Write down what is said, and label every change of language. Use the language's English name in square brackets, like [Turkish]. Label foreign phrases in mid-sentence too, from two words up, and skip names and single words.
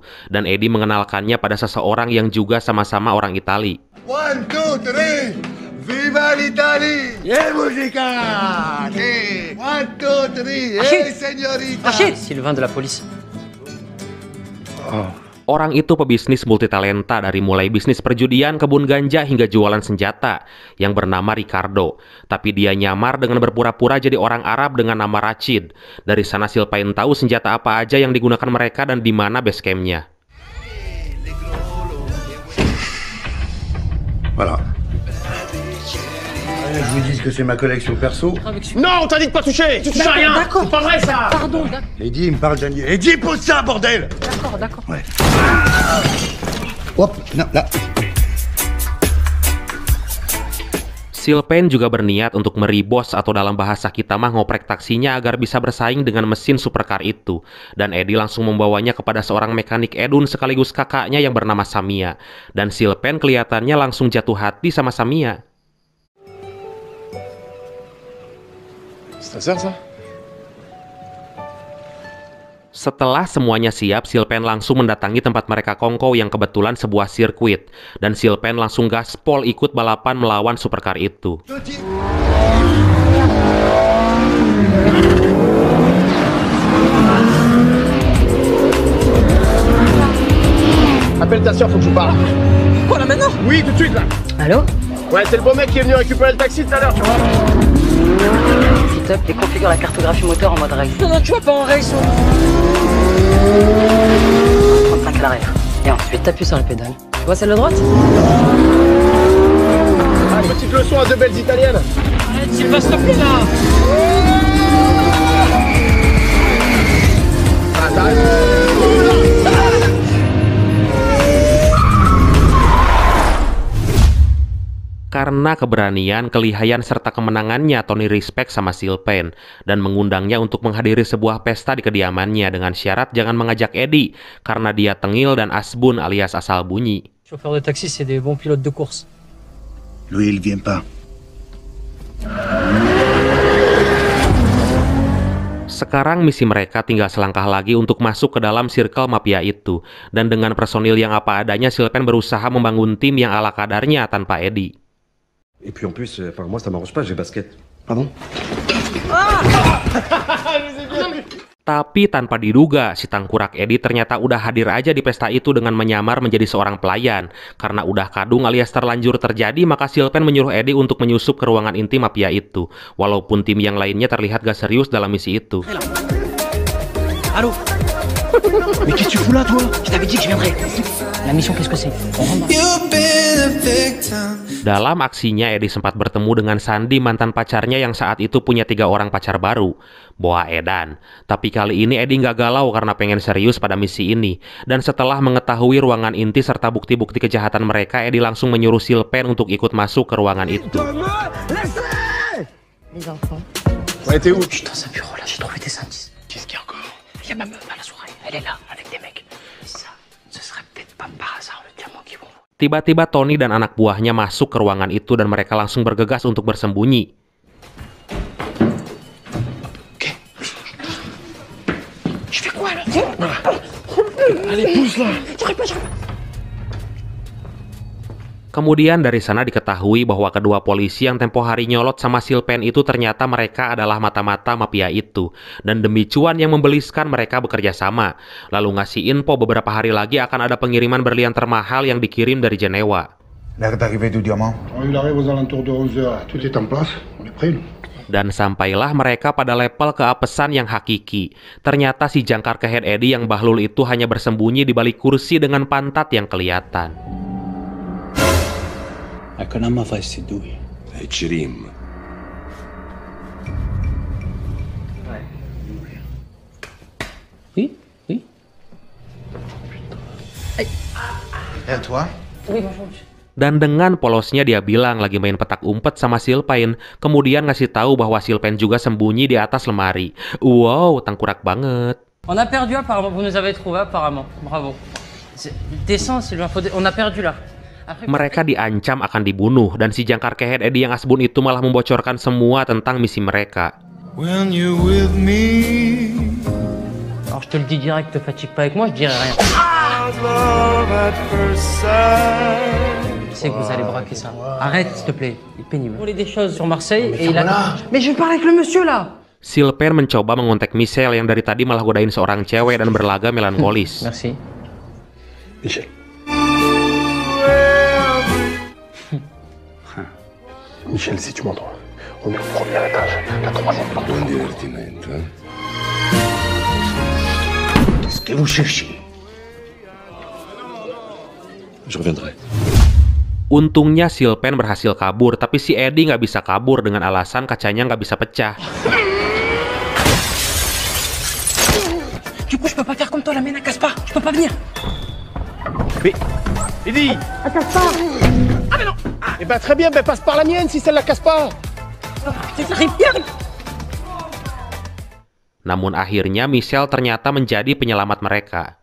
[Indonesian] Dan Eddie mengenalkannya pada seseorang yang juga sama-sama orang Itali. [Italian] 1, 2, 3, [French] viva l'Italie! [Italian] Yeah, musica! [English] Hey, 1, 2, 3, hey, señorita! [French] Rachid! Sylvain de la police. Oh, [Indonesian] Orang itu pebisnis multitalenta dari mulai bisnis perjudian, kebun ganja hingga jualan senjata yang bernama Ricardo. Tapi dia nyamar dengan berpura-pura jadi orang Arab dengan nama Rachid. Dari sana Sylvain tahu senjata apa aja yang digunakan mereka dan di mana [English] base camp- [Indonesian] nya. [French] Voilà. Je vous dis que c'est ma collection perso. Non, on t'a dit de pas toucher. Tu touches à rien. C'est pas vrai ça. Pardon. Lady, il me parle Daniel. Lady, pose ça, bordel. D'accord. Ouais. Hop, non, là. [Indonesian] Sylvain juga berniat untuk meribos atau dalam bahasa kita mah ngoprek taksinya agar bisa bersaing dengan mesin supercar itu. Dan Eddie langsung membawanya kepada seorang mekanik Edun sekaligus kakaknya yang bernama Samia. Dan Sylvain kelihatannya langsung jatuh hati sama Samia. [French] C'est ta sœur, ça? [Indonesian] Setelah semuanya siap, Sylvain langsung mendatangi tempat mereka kongkow yang kebetulan sebuah sirkuit. Dan Sylvain langsung gaspol ikut balapan melawan supercar itu. [French] Appelle ta soeur, faut que je vous parle. Quoi là maintenant? Oui, tout de suite là. Allô? Ouais, c'est le beau mec qui est venu récupérer le taxi tout à l'heure, tu vois. S'il te plaît, configure la cartographie moteur en mode race. Non, tu vas pas en race. 35 à l'arrière. Et ensuite, t'appuies sur la pédale. Tu vois celle de droite? Allez, petite leçon à deux belles italiennes. Arrête, il va stopper là. Ah, t'arrives. [Indonesian] Karena keberanian, kelihayan, serta kemenangannya, Tony respect sama Sylvain dan mengundangnya untuk menghadiri sebuah pesta di kediamannya dengan syarat jangan mengajak Eddie karena dia tengil dan asbun alias asal bunyi. [French] Chauffeurs de taxi, c'est des bons pilotes de course. Lui, il vient pas. [Indonesian] Sekarang misi mereka tinggal selangkah lagi untuk masuk ke dalam circle mafia itu. Dan dengan personil yang apa adanya, Sylvain berusaha membangun tim yang ala kadarnya tanpa Eddie. [French] Et puis en plus, moi ça m'arrange pas, j'ai basket. Pardon? [Indonesian] Tapi tanpa diduga, si tangkurak Eddie ternyata udah hadir aja di pesta itu dengan menyamar menjadi seorang pelayan. Karena udah kadung alias terlanjur terjadi, maka Sylvain menyuruh Eddie untuk menyusup ke ruangan inti mafia itu. Walaupun tim yang lainnya terlihat gak serius dalam misi itu. [French] Allô? Mais qu'est-ce que tu fous là, toi? Je t'avais dit que je viendrais. La mission, qu'est-ce que c'est? On rentre. [Indonesian] Dalam aksinya, Eddie sempat bertemu dengan Sandy, mantan pacarnya yang saat itu punya 3 orang pacar baru, Boa Edan. Tapi kali ini Eddie nggak galau karena pengen serius pada misi ini. Dan setelah mengetahui ruangan inti serta bukti-bukti kejahatan mereka, Eddie langsung menyuruh Sylvain untuk ikut masuk ke ruangan itu. [French] Les enfants. Ouais, t'es où? Je suis dans un bureau là, j'ai trouvé des indices. Qu'est-ce qu'il y a encore? Il y a ma meuf à la soirée, elle est là, avec des mecs. Ça, ce serait peut-être pas par hasard le diamant qu'ils vont voir. [Indonesian] Tiba-tiba Tony dan anak buahnya masuk ke ruangan itu dan mereka langsung bergegas untuk bersembunyi. [French] Je fais quoi là? Allez, pousse là. [Indonesian] Kemudian dari sana diketahui bahwa kedua polisi yang tempo hari nyolot sama Sylvain itu ternyata mereka adalah mata-mata mafia itu. Dan demi cuan yang membeliskan mereka bekerja sama. Lalu ngasih info beberapa hari lagi akan ada pengiriman berlian termahal yang dikirim dari Jenewa. [French] L'heure d'arrivée du diamant. Il arrive aux alentours de 11h. Tout est en place. On est prêt. [Indonesian] Dan sampailah mereka pada level keapesan yang hakiki. Ternyata si jangkar kehead Eddie yang Bahlul itu hanya bersembunyi di balik kursi dengan pantat yang kelihatan. أنا ما فايز تدوي جريم. [French] Oui, oui. Et toi? Oui, bonjour. [Indonesian] Dan dengan polosnya dia bilang lagi main petak umpet sama Sylvain, kemudian ngasih tahu bahwa Sylvain juga sembunyi di atas lemari. Wow, tangkurak banget. [French] On a perdu apparemment, vous nous avez trouvé apparemment. Bravo. Descends Sylvain, on a perdu là. [Indonesian] Mereka diancam akan dibunuh dan si jangkar kehead Eddie yang asbun itu malah membocorkan semua tentang misi mereka. [English] When you're with me. [French] Alors je te le dis direct, te fatigue pas avec moi, je dirai rien. [English] Love at first sight. [French] Je sais que vous allez braquer ça. Arrête s'il te plaît, il est pénible. On voulait des choses sur Marseille et il a... Mais je parle avec le monsieur là. [Indonesian] Sylvain mencoba mengontak Michelle yang dari tadi malah godain seorang cewek dan berlaga melankolis. [French] Merci. Michel. Michel, si tu m'entends, on est au premier étage, la troisième porte. [Italian] Bon divertimento, hein? [French] Qu'est-ce que vous cherchez? Je reviendrai. [Indonesian] Untungnya Sylvain berhasil kabur, tapi si Eddie nggak bisa kabur dengan alasan kacanya nggak bisa pecah. [French] Du coup, je peux pas faire comme toi, la mienne, elle casse pas. Je peux pas venir. Mais, Eddie! Elle casse pas. Ah mais non! Eh ben très bien, ben passe par la mienne si celle-là casse pas! [Indonesian] Namun akhirnya Michel ternyata menjadi penyelamat mereka.